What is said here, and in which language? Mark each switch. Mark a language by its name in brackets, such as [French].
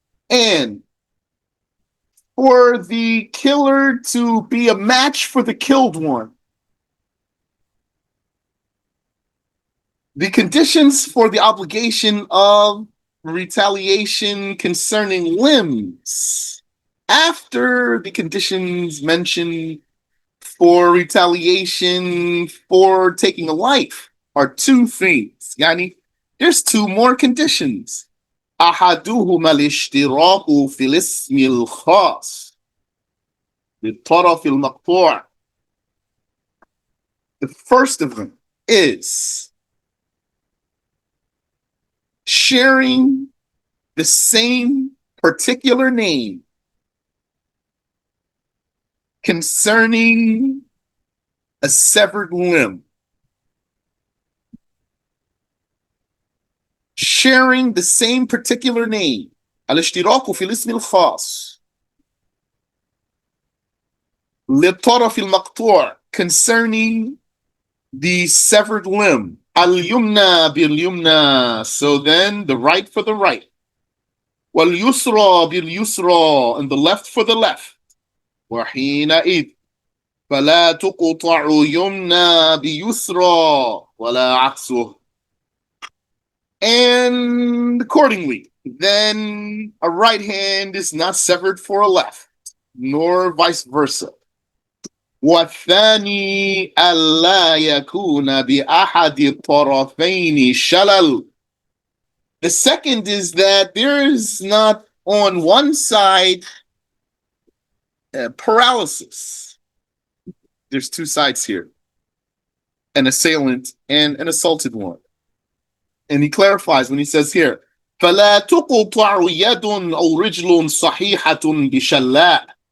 [English] And for the killer to be a match for the killed one, the conditions for the obligation of retaliation concerning limbs after the conditions mentioned for retaliation for taking a life are two things. There's two more conditions. [Arabic] أحدهما الاشتراك في الاسم الخاص للطرف المقطوع. [English] The first of them is sharing the same particular name concerning a severed limb. Sharing the same particular name. [Arabic] الاشتراك في الاسم الخاص للطرف المقطوع [English] concerning the severed limb. [Arabic] اليمنى باليمنى. [English] So then the right for the right. [Arabic] واليسرى باليسرى. [English] And the left for the left. [Arabic] وحينئذ فلا تقطع يمنى بيسرى ولا عكسه. [English] And accordingly, then a right hand is not severed for a left, nor vice versa. [Arabic] والثاني ألا يكون بأحد الطرفين شلل. [English] The second is that there is not on one side paralysis. There's two sides here, an assailant and an assaulted one. And he clarifies when he says here, [Arabic] فلا تقطع يد أو رجل صحيحة بشلاء.